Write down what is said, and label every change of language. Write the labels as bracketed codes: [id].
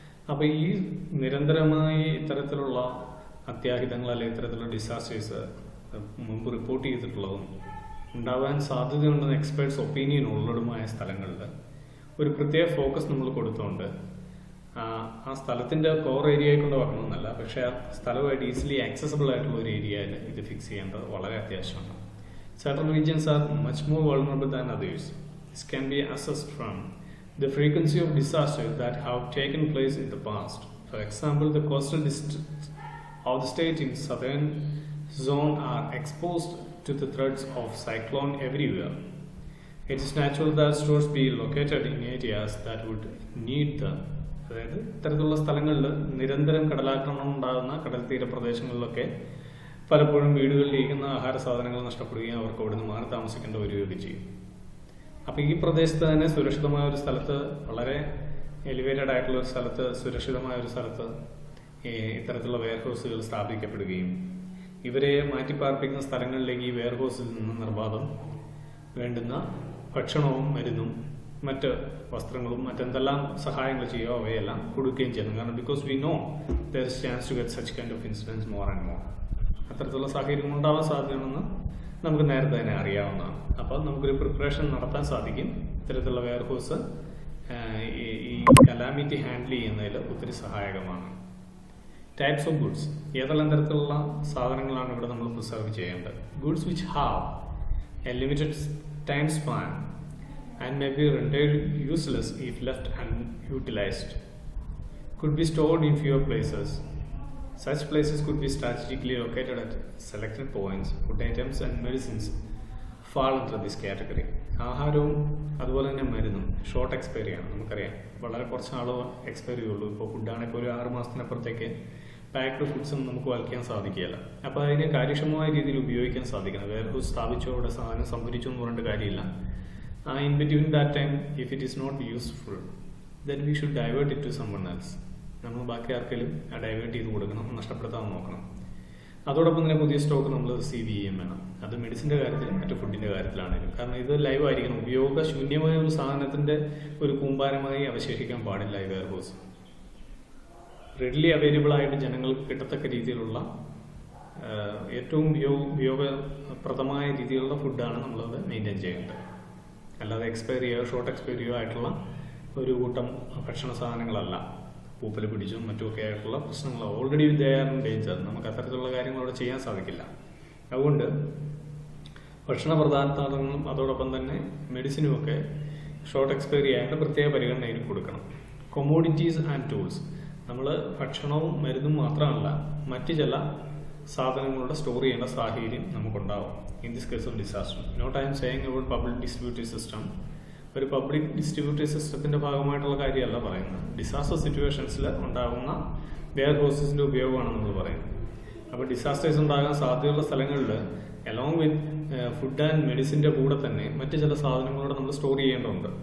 [ml] അപ്പോൾ ഈ നിരന്തരമായി ഇത്തരത്തിലുള്ള അത്യാഹിതങ്ങൾ അല്ലെങ്കിൽ ഇത്തരത്തിലുള്ള ഡിസാസ്റ്റേഴ്സ് മുമ്പ് റിപ്പോർട്ട് ചെയ്തിട്ടുള്ളതും ഉണ്ടാകാൻ സാധ്യതയുണ്ടെന്ന് [en] experts opinion [ml] ഉള്ളതുമായ സ്ഥലങ്ങളിൽ ഒരു പ്രത്യേക ഫോക്കസ് നമ്മൾ കൊടുത്തുകൊണ്ട് ആ സ്ഥലത്തിൻ്റെ കോർ ഏരിയയെ കൊണ്ട് വരണമെന്നല്ല, പക്ഷേ ആ സ്ഥലമായിട്ട് [en] easily accessible [ml] ആയിട്ടുള്ള ഒരു ഏരിയയിൽ ഇത് ഫിക്സ് ചെയ്യേണ്ടത് വളരെ അത്യാവശ്യമാണ്. [en] Certain regions are much more vulnerable than others. This can be assessed from the frequency of disasters that have taken place in the past. For example, the coastal districts of the state in southern zone are exposed to the threats of cyclone everywhere. It is natural that stores be located in areas that would need them. [ml] അതായത് ഇത്തരത്തിലുള്ള സ്ഥലങ്ങളിൽ നിരന്തരം കടലാക്രമണം ഉണ്ടാകുന്ന കടൽ തീരപ്രദേശങ്ങളിലൊക്കെ പലപ്പോഴും വീടുകളിലിരിക്കുന്ന ആഹാര സാധനങ്ങൾ നഷ്ടപ്പെടുകയും അവർക്ക് അവിടുന്ന് മാറി താമസിക്കേണ്ട വരികയൊക്കെ ചെയ്യും. അപ്പോൾ ഈ പ്രദേശത്ത് തന്നെ സുരക്ഷിതമായ ഒരു സ്ഥലത്ത്, വളരെ എലിവേറ്റഡ് ആയിട്ടുള്ള ഒരു സ്ഥലത്ത്, സുരക്ഷിതമായ ഒരു സ്ഥലത്ത് ഇത്തരത്തിലുള്ള വെയർഹൗസുകൾ സ്ഥാപിക്കപ്പെടുകയും ഇവരെ മാറ്റിപ്പാർപ്പിക്കുന്ന സ്ഥലങ്ങളിലേക്ക് ഈ വെയർഹൗസിൽ നിന്ന് നിർബാധം വേണ്ടുന്ന ഭക്ഷണവും മരുന്നും മറ്റ് വസ്ത്രങ്ങളും മറ്റെന്തെല്ലാം സഹായങ്ങൾ ചെയ്യുകയോ അവയെല്ലാം കൊടുക്കുകയും ചെയ്യുന്നു. കാരണം [en] Because we know there is chance to get such kind of incidence more and more. [ml] അത്തരത്തിലുള്ള സാഹചര്യം ഉണ്ടാവാൻ സാധ്യതയുണ്ടെന്ന് നമുക്ക് നേരത്തെ തന്നെ അറിയാവുന്നതാണ്. അപ്പോൾ നമുക്കൊരു പ്രിപ്പറേഷൻ നടത്താൻ സാധിക്കും. ഇത്തരത്തിലുള്ള വെയർഹൗസ് ഈ കലാമിറ്റി ഹാൻഡിൽ ചെയ്യുന്നതിൽ ഒത്തിരി സഹായകമാണ്. [en] Types of goods. [ml] ഏതെല്ലാം തരത്തിലുള്ള സാധനങ്ങളാണ് ഇവിടെ നമ്മൾ പ്രിസർവ് ചെയ്യേണ്ടത്? [en] Goods which have a limited time span and may be rendered useless if left unutilized, could be stored in fewer places. Such places could be strategically located at selected points. Food items and medicines fall under this category. [ml] ആഹാരവും അതുപോലെ തന്നെ മരുന്നും short expiry ആണ്. നമുക്കറിയാം വളരെ കുറച്ച് നാൾ expiry ഉള്ളൂ. ഇപ്പോൾ ഫുഡാണെങ്കിൽ ഒരു 6 മാസത്തിനപ്പുറത്തേക്ക് പാക്ഡ് ഫുഡ്സും നമുക്ക് വലിക്കാൻ സാധിക്കുകയില്ല. അപ്പോൾ അതിനെ കാര്യക്ഷമമായ രീതിയിൽ ഉപയോഗിക്കാൻ സാധിക്കണം. വെയർഹൗസ് സ്ഥാപിച്ചോ അവിടെ സാധനം സംഭരിച്ചോ എന്ന് പറഞ്ഞിട്ട് കാര്യമില്ല. [en] In between that time, if it is not useful, then we should divert it to someone else. [ml] നമ്മൾ ബാക്കി ആർക്കെങ്കിലും ഡൈവേർട്ട് ചെയ്ത് കൊടുക്കണം, നഷ്ടപ്പെടുത്താൻ നോക്കണം. അതോടൊപ്പം തന്നെ പുതിയ സ്റ്റോക്ക് നമ്മൾ റിസീവ് ചെയ്യുകയും വേണം. അത് മെഡിസിൻ്റെ കാര്യത്തിലും മറ്റു ഫുഡിൻ്റെ കാര്യത്തിലാണെങ്കിലും. കാരണം ഇത് ലൈവ് ആയിരിക്കണം. ഉപയോഗശൂന്യമായ ഒരു സാധനത്തിൻ്റെ ഒരു കൂമ്പാരമായി അവശേഷിക്കാൻ പാടില്ല ഈ വെയർഹൗസ്. [en] readily available [ml] ആയിട്ട് ജനങ്ങൾക്ക് കിട്ടത്തക്ക രീതിയിലുള്ള ഏറ്റവും ഉപയോഗപ്രദമായ രീതിയിലുള്ള ഫുഡാണ് നമ്മളത് മെയിൻറ്റെയിൻ ചെയ്യേണ്ടത്. അല്ലാതെ എക്സ്പയറിയോ ഷോർട്ട് എക്സ്പയറിയോ ആയിട്ടുള്ള ഒരു കൂട്ടം ഭക്ഷണ സാധനങ്ങളല്ല. പൂപ്പൽ പിടിച്ചും മറ്റുമൊക്കെ ആയിട്ടുള്ള പ്രശ്നങ്ങൾ [en] Already ദയാറും danger. [ml] നമുക്ക് അത്തരത്തിലുള്ള കാര്യങ്ങൾ അവിടെ ചെയ്യാൻ സാധിക്കില്ല. അതുകൊണ്ട് ഭക്ഷണ പദാർത്ഥങ്ങളും അതോടൊപ്പം തന്നെ മെഡിസിനുമൊക്കെ ഷോർട്ട് എക്സ്പയറി ആയിട്ട് പ്രത്യേക പരിഗണനയിൽ കൊടുക്കണം. [en] Commodities and tools. [ml] നമ്മൾ ഭക്ഷണവും മരുന്നും മാത്രമല്ല മറ്റ് ചില സാധനങ്ങളുടെ സ്റ്റോർ ചെയ്യേണ്ട സാഹചര്യം നമുക്കുണ്ടാവും. [en] In this case of disaster, not I am saying about public distributory system, [ml] ഒരു പബ്ലിക് ഡിസ്ട്രിബ്യൂട്ടറി സിസ്റ്റത്തിന്റെ ഭാഗമായിട്ടുള്ള കാര്യമല്ല പറയുന്നത്. ഡിസാസ്റ്റർ സിറ്റുവേഷൻസിൽ ഉണ്ടാകുന്ന വെയർ ഹൗസസിന്റെ ഉപയോഗമാണ് നമ്മൾ പറയുന്നത്. അപ്പോൾ ഡിസാസ്റ്റേഴ്സ് ഉണ്ടാകാൻ സാധ്യതയുള്ള സ്ഥലങ്ങളിൽ [en] along with food and [ml] മെഡിസിൻ്റെ കൂടെ തന്നെ മറ്റ് ചില സാധനങ്ങളോട് നമ്മൾ സ്റ്റോർ ചെയ്യേണ്ടതുണ്ട്.